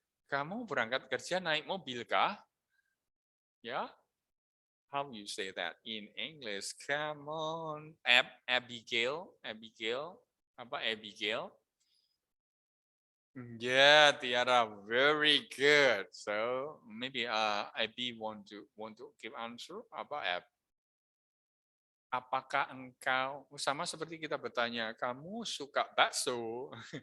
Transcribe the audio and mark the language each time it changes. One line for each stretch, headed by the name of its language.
Indonesian: Kamu berangkat kerja naik mobil kah? Ya.
English: How you say that in English? Come on, Abigail.
Indonesian: Apa Abigail?
English: Yeah, Tiara, very good. So maybe Abby want to give answer.
Indonesian: Apa Ab? Apakah engkau sama seperti kita bertanya, kamu suka bakso?